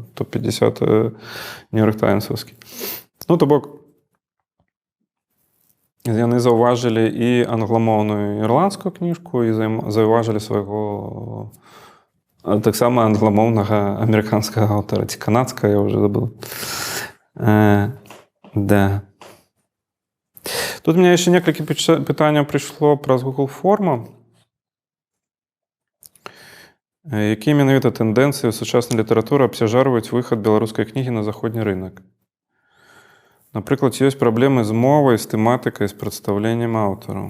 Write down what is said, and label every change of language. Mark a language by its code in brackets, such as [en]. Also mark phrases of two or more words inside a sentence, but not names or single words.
[be] Топ-50 Нью-Йорк Таймсаўскі. То бок яны заўважылі і англамоўную ірландскую кніжку, і заўважылі свайго таксама англамоўнага амерыканскага аўтара, ці канадскага, я ўжо забыл. [ru] Да. Тут у меня еще [be] некалькі пытанняў прыйшло праз Google форму. Які менавіта тэндэнцыі сучаснай літаратуры абцяжарваюць выхад беларускай кнігі на заходні рынок? Напрыклад, ёсць праблемы з мовай, з тэматыкай, з прадстаўленнем аўтараў.